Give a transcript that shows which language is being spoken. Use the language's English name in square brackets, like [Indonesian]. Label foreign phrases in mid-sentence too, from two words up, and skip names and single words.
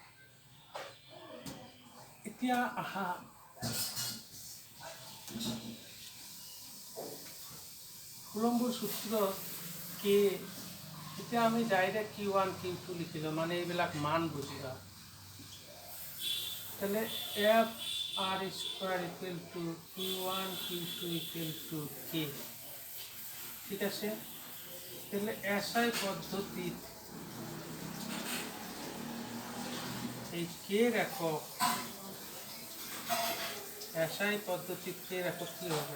[Assamese] এতিয়া আহা কুলম্বৰ সূত্ৰত কে, এতিয়া আমি ডাইৰেক্ট Q1 Q2 লিখিলোঁ, মানে এইবিলাক মান বুজিবা। [English] তাহলে F R square equal to Q1 Q2 equal to k. [Bangla] ঠিক আছে, তাহলে এসআই পদ্ধতিত এই কের একক, এসআই পদ্ধতিত কের একক কি হবে?